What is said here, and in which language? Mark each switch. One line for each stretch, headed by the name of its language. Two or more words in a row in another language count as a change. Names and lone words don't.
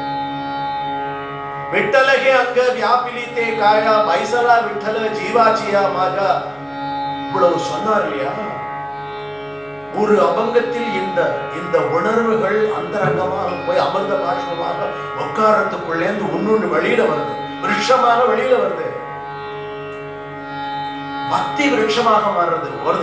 Marathi: विठ्ठल हे अंग व्यापिली ते काया बैसला विठ्ठल जीवाची या माझ्या
Tamil: இவ்வளவு சொன்னார் இல்லையா? ஒரு அபங்கத்தில் இந்த உணர்வுகள் அந்தரங்கமாக போய் அமிர்த பாஷ்பமாக உட்காரத்துக்குள்ளே ஒன்னொன்று வெளியில வருது, விருட்சமாக வெளியில வருது, பக்தி விருட்சமாக மாறுறது வருது.